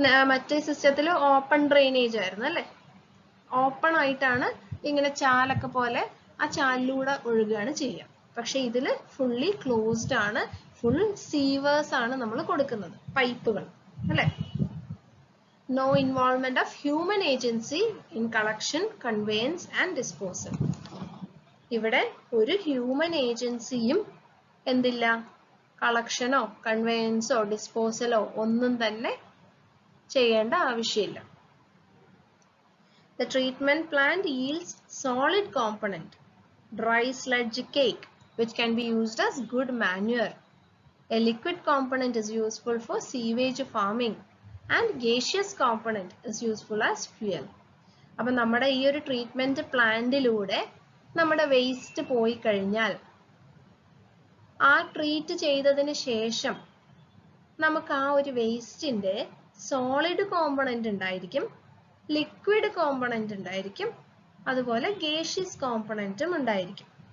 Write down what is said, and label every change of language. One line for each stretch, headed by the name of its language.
Malayalam: മറ്റേ സിസ്റ്റത്തിൽ open drainage ആയിരുന്നു അല്ലെ, ഓപ്പൺ ആയിട്ടാണ് ഇങ്ങനെ ചാലൊക്കെ പോലെ ആ ചാലിലൂടെ ഒഴുകുകയാണ് ചെയ്യുക. പക്ഷെ ഇതില് ഫുള്ളി ക്ലോസ്ഡ് ആണ്, ഫുൾ സീവേഴ്സ് ആണ് നമ്മൾ കൊടുക്കുന്നത്, പൈപ്പുകൾ അല്ലെ.
English: No involvement of human agency in collection, conveyance and disposal.
Malayalam: ഇവിടെ ഒരു ഹ്യൂമൻ ഏജൻസിയും എന്തില്ല, കളക്ഷനോ കൺവേയൻസോ ഡിസ്പോസലോ ഒന്നും തന്നെ ചെയ്യേണ്ട ആവശ്യമില്ല.
English: The treatment plant yields solid component, dry sludge cake, which can be used as good manure. A liquid component is useful for sewage farming and gaseous component is useful as fuel.
Malayalam: അപ്പൊ നമ്മുടെ ഈ ഒരു treatment പ്ലാന്റിലൂടെ നമ്മുടെ waste പോയി കഴിഞ്ഞാൽ ആ treat ചെയ്തതിന് ശേഷം നമുക്ക് ആ ഒരു വേസ്റ്റിന്റെ സോളിഡ് കോമ്പണന്റ് ഉണ്ടായിരിക്കും, ലിക്വിഡ് കോമ്പണന്റ് ഉണ്ടായിരിക്കും, അതുപോലെ ഗേഷ്യസ് കോമ്പണന്റും ഉണ്ടായിരിക്കും.